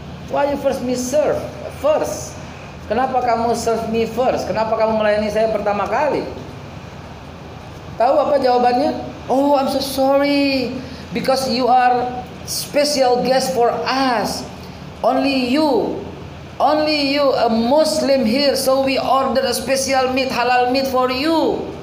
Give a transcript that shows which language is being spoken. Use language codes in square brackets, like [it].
[en] Why you first me serve first? [id] Kenapa kamu [en] serve me first? [id] Kenapa kamu melayani saya pertama kali? Tahu apa jawabannya? [en] Oh, I'm so sorry because you are special guest for us. Only you a Muslim here, so we order a special meat, halal meat for you.